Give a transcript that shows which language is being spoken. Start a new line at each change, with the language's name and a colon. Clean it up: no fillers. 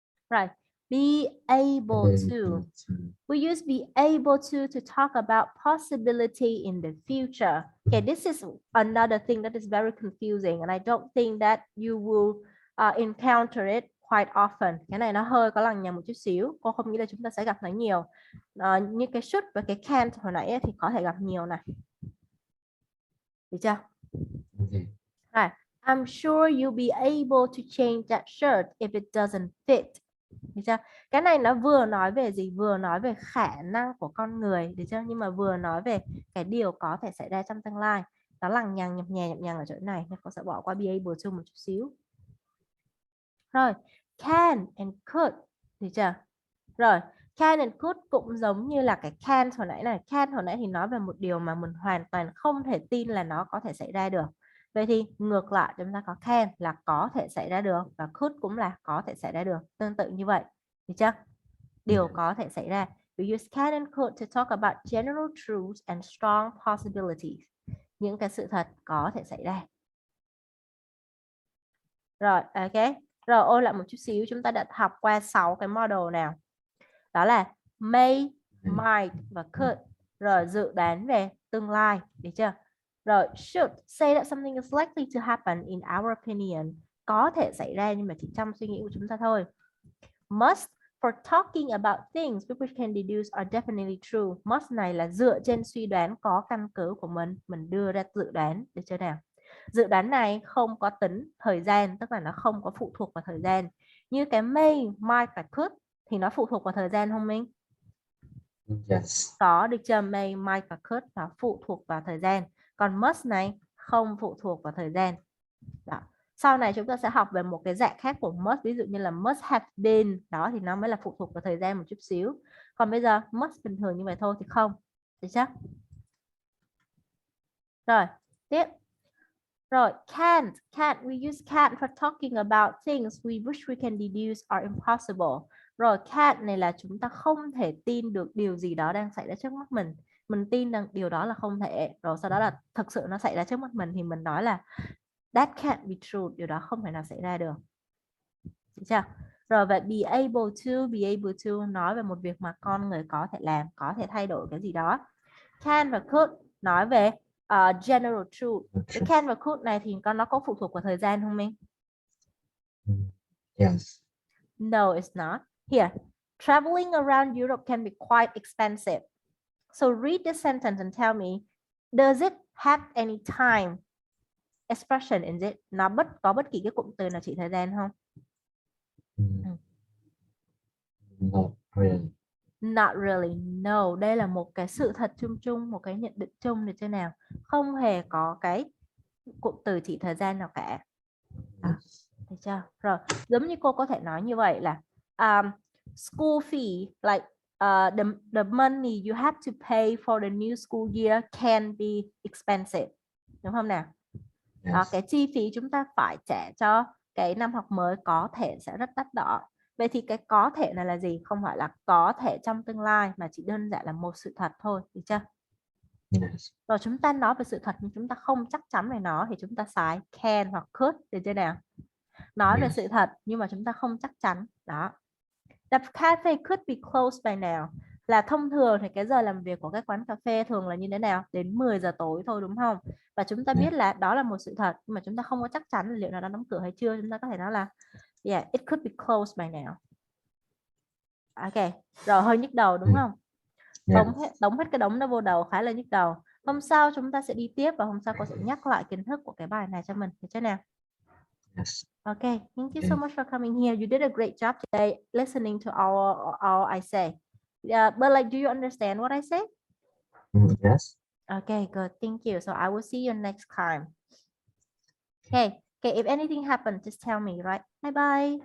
English: Right. Be able to. We use be able to talk about possibility in the future. Okay, this is another thing that is very confusing and I don't think that you will encounter it quite often.
Vietnamese: Cái này nó hơi có lằng nhằng một chút xíu. Cô không nghĩ là chúng ta sẽ gặp nó nhiều. Như cái should và cái can't hồi nãy thì có thể gặp nhiều này. Được chưa?
English: Okay. Right. I'm sure you'll be able to change that shirt if it doesn't fit.
Vietnamese: Được chưa? Cái này nó vừa nói về gì? Vừa nói về khả năng của con người, được chưa? Nhưng mà vừa nói về cái điều có thể xảy ra trong tương lai. Nó lằng nhằng nhập nhằng ở chỗ này nên con sẽ bỏ qua be able to một chút xíu. Rồi, can and could, được chưa? Rồi, can and could cũng giống như là cái can hồi nãy này. Can hồi nãy thì nói về một điều mà mình hoàn toàn không thể tin là nó có thể xảy ra được. Vậy thì ngược lại chúng ta có can là có thể xảy ra được và could cũng là có thể xảy ra được. Tương tự như vậy. Được chưa? Điều có thể xảy ra.
English: We use can and could to talk about general truths and strong possibilities.
Vietnamese: Những cái sự thật có thể xảy ra. Rồi, ok. Rồi, ôn lại một chút xíu. Chúng ta đã học qua 6 cái model nào. Đó là may, might và could. Rồi, dự đoán về tương lai. Được chưa?
English: Rồi, should say that something is likely to happen in our opinion.
Vietnamese: Có thể xảy ra nhưng mà chỉ trong suy nghĩ của chúng ta thôi.
English: Must for talking about things which can deduce are definitely true.
Vietnamese: Must này là dựa trên suy đoán có căn cứ của mình đưa ra dự đoán. Được chưa nào? Dự đoán này không có tính thời gian, tức là nó không có phụ thuộc vào thời gian. Như cái may, might và could thì nó phụ thuộc vào thời gian không Minh?
English: Yes.
Vietnamese: Có, được chưa? May, might và could nó phụ thuộc vào thời gian. Còn must này không phụ thuộc vào thời gian. Đó. Sau này chúng ta sẽ học về một cái dạng khác của must, ví dụ như là must have been, đó thì nó mới là phụ thuộc vào thời gian một chút xíu. Còn bây giờ must bình thường như vậy thôi thì không. Được chưa? Rồi, tiếp. Rồi, can't.
English: We use can't for talking about things we wish we can deduce are impossible.
Vietnamese: Rồi, can't này là chúng ta không thể tin được điều gì đó đang xảy ra trước mắt mình. Mình tin rằng điều đó là không thể. Rồi sau đó là thực sự nó xảy ra trước mắt mình thì mình nói là
English: that can't be true.
Vietnamese: Điều đó không thể nào xảy ra được. Được chưa? Rồi, và be able to nói về một việc mà con người có thể làm, có thể thay đổi cái gì đó. Can và could nói về
English: general truth.
Vietnamese: Cái can và could này thì nó có phụ thuộc vào thời gian không Minh?
English: Yes. No, it's not. Here, traveling around Europe can be quite expensive. So read the sentence and tell me, does it have any time expression in it?
Vietnamese: Nó có bất kỳ cái cụm từ nào chỉ thời gian không?
English: Not really. Not really.
Vietnamese: No, đây là một cái sự thật chung, một cái nhận định chung được chưa nào? Không hề có cái cụm từ chỉ thời gian nào cả. Được chưa? Rồi, giống như cô có thể nói như vậy là
English: school fee, like the money you have to pay for the new school year can be expensive.
Vietnamese: Đúng không nào?
English: Yes.
Vietnamese: Đó, cái chi phí chúng ta phải trả cho cái năm học mới có thể sẽ rất đắt đỏ. Vậy thì cái có thể này là gì? Không phải là có thể trong tương lai mà chỉ đơn giản là một sự thật thôi, được chưa? Yes. Rồi chúng ta nói về sự thật nhưng chúng ta không chắc chắn về nó thì chúng ta xài can hoặc could, được chưa nào? Nói về sự thật nhưng mà chúng ta không chắc chắn. Đó.
English: The cafe could be closed by now.
Vietnamese: Là thông thường thì cái giờ làm việc của các quán cà phê thường là như thế nào? Đến 10 giờ tối thôi đúng không? Và chúng ta biết là đó là một sự thật nhưng mà chúng ta không có chắc chắn là liệu nó đã đóng cửa hay chưa. Chúng ta có thể nói là
English: yeah, it could be closed by now.
Vietnamese: Ok, rồi hơi nhức đầu đúng không? Đóng hết cái đống đó vô đầu khá là nhức đầu. Hôm sau chúng ta sẽ đi tiếp và hôm sau cô sẽ nhắc lại kiến thức của cái bài này cho mình, được chưa nào?
English: Yes. Okay, thank you so Okay. much for coming here. You did a great job today listening to all I say. Yeah, but like, do you understand what I say? Yes. Okay, good. Thank you. So I will see you next time. Okay. Okay. If anything happens, just tell me, right? Bye bye.